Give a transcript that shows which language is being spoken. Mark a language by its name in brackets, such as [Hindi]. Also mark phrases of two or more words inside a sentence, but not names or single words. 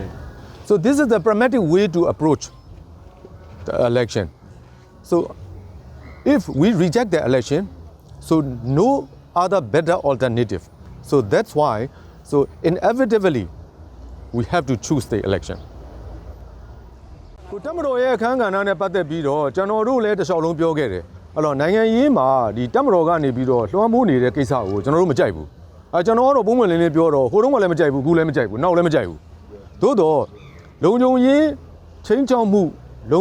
[English] So this is the pragmatic way to approach the election. So if we reject the election, so no other better alternative. So that's why, so inevitably, we have to choose the election. [Burmese] ကိုတမတော်ရဲ့အခန်းကဏ္ဍနဲ့ပတ်သက်ပြီးတော့ကျွန်တော်တို့လည်းတစ်လျှောက်လုံးပြောခဲ့တယ်အဲ့တော့နိုင်ငံရေးမှာဒီတမတော်ကနေပြီးတော့လွှမ်းမိုးနေတဲ့ကိစ္စကိုကျွန်တော်တို့မကြိုက်ဘူး ကျွန်တော်ကတော့ပုံမှန်လင်းလင်းပြောတော့ဟိုတုန်းကလည်းမကြိုက်ဘူးအခုလည်းမကြိုက်ဘူးနောက်လည်းမကြိုက်ဘူးသို့တော့လုံခြုံရေးချင်းချောက်မှုလုံ